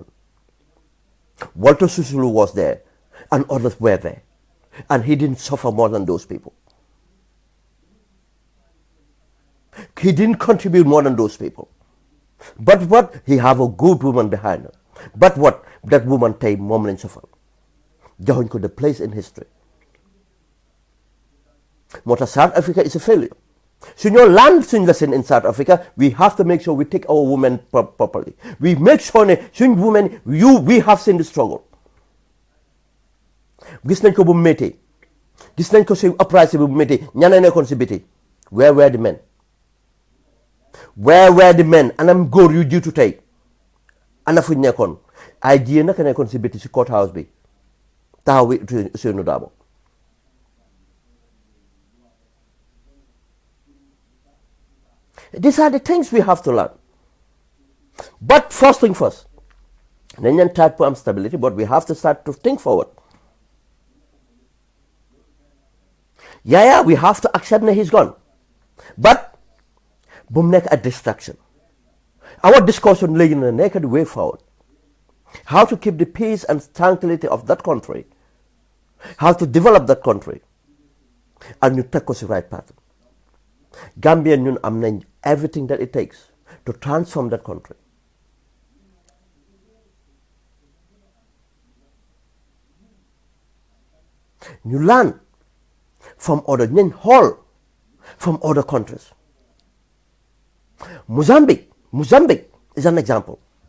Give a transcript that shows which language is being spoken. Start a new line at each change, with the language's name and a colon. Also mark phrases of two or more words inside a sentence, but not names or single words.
English: Walter Sisulu was there and others were there and he didn't suffer more than those people. He didn't contribute more than those people. But what? He have a good woman behind him. But what? That woman take
Wolof: moom lañ
English: suffer
Wolof: joxuñ ko
English: the place in history.
Wolof: moo tax
English: South Africa is a failure. So you land suñ lesson in South Africa, we have to make sure we take our women properly. We make sure that suñ women, we have seen the struggle.
Wolof: Gis nañ ko bu métti. Gis nañ ko si uprising bu métti. Ñana nekkoon si biti.
English: Where were the men? Where were the men?
Wolof: Anam góor yu jiitu tey. Ana fuñ nekkoon. Ay jigéen naka nekkoon si biti si courthouse bi. Taxaw wi Ousainou Darboe.
English: These are the things we have to learn. But first thing first, Nigerian type of stability, but we have to start to think forward. Yeah, we have to accept that he's gone. But, boom, make a distraction. Our discussion lay in the naked way forward. How to keep the peace and tranquility of that country. How to develop that country. And you take us the right path. Gambia
Wolof: ñun am nañ
English: everything that it takes to transform that country. You learn from other from other countries. Mozambique is an example.